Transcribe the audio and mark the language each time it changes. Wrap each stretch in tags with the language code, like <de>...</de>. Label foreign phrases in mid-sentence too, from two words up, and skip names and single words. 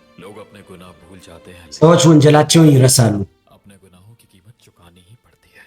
<hi>लोग अपने गुनाह भूल जाते हैं</hi> <am>ሰዎች ወንጀላቸውን ይረሳሉ</am> <hi>अपने गुनाहों की कीमत चुकानी ही पड़ती है</hi>